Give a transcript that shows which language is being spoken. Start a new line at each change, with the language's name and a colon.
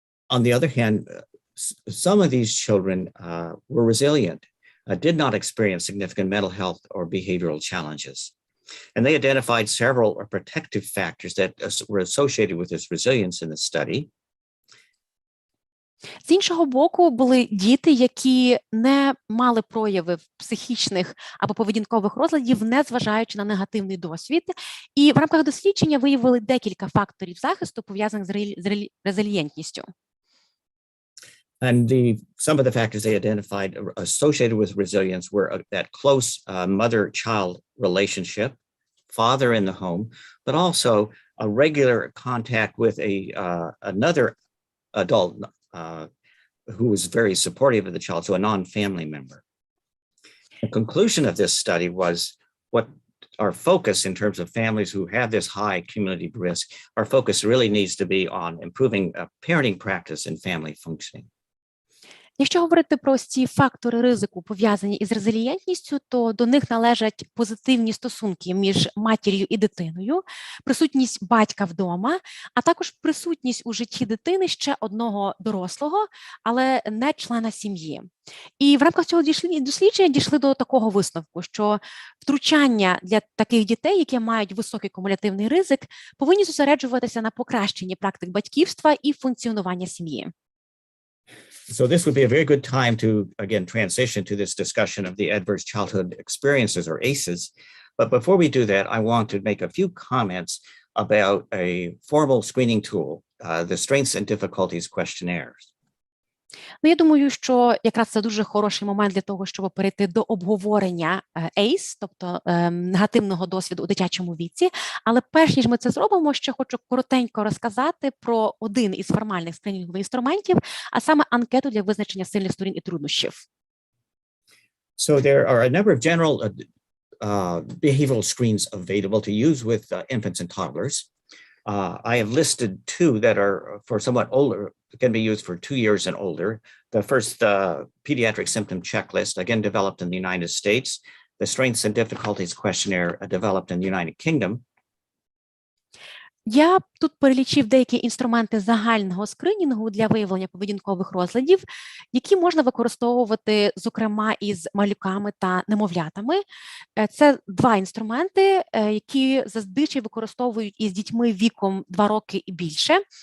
English: On the other hand, some of these children were resilient, did not experience significant mental health or behavioral challenges. And they identified several protective factors that were associated with this resilience in the study.
Ukrainian: З іншого боку, були діти, які не мали проявів психічних або поведінкових розладів, незважаючи на негативний досвід. І в рамках дослідження виявили декілька факторів захисту, пов'язаних з резилієнтністю.
English: And some of the factors they identified associated with resilience were that close mother-child relationship, father in the home, but also a regular contact with another adult who was very supportive of the child, so a non-family member. The conclusion of this study was what our focus in terms of families who have this high cumulative risk, our focus really needs to be on improving parenting practice and family functioning.
Ukrainian: Якщо говорити про ці фактори ризику, пов'язані із резилієнтністю, то до них належать позитивні стосунки між матір'ю і дитиною, присутність батька вдома, а також присутність у житті дитини ще одного дорослого, але не члена сім'ї. І в рамках цього дослідження дійшли до такого висновку, що втручання для таких дітей, які мають високий кумулятивний ризик, повинні зосереджуватися на покращенні практик батьківства і функціонування сім'ї.
English: So this would be a very good time to, again, transition to this discussion of the adverse childhood experiences, or ACEs. But before we do that, I want to make a few comments about a formal screening tool, the Strengths and Difficulties questionnaires.
Ukrainian: Ну, я думаю, що якраз це дуже хороший момент для того, щоб перейти до обговорення ACE, тобто негативного досвіду у дитячому віці. Але перш ніж ми це зробимо, ще хочу коротенько розказати про один із формальних скринінгових інструментів, а саме анкету для визначення сильних сторін і труднощів.
English: So there are a number of general behavioral screens available to use with infants and toddlers. I have listed two that are for somewhat older, can be used for 2 years and older. The first pediatric symptom checklist, again developed in the United States. The strengths and difficulties questionnaire developed in the United Kingdom.
Ukrainian: Я тут перелічив деякі інструменти загального скринінгу для виявлення поведінкових розладів, які можна використовувати, зокрема, із малюками та немовлятами. Це два інструменти, які зазвичай використовують із дітьми віком 2 роки і більше.